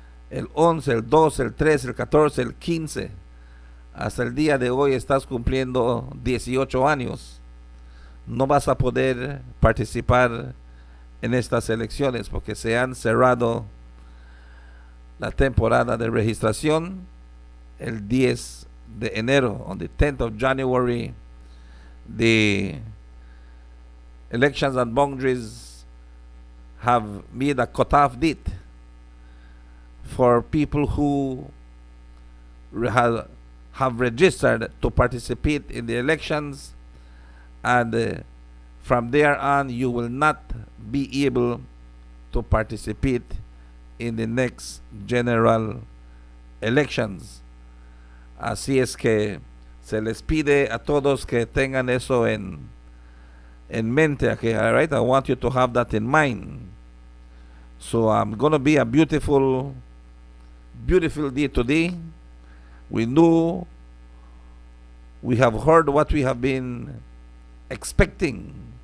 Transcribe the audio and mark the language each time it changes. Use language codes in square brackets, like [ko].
[es] El 11, el 12, el 13, el 14, el 15. Hasta el día de hoy estás cumpliendo 18 años. No vas a poder participar en estas elecciones porque se han cerrado la temporada de registración el 10 de enero. [en] On the 10th of January, the Elections and Boundaries have made a cutoff date for people who have registered to participate in the elections, and from there on you will not be able to participate in the next general elections. [es] Así es que se les pide a todos que tengan eso en mente. [en] Okay, all right, I want you to have that in mind. So I'm going to be a beautiful day today. We know, we have heard what we have been expecting.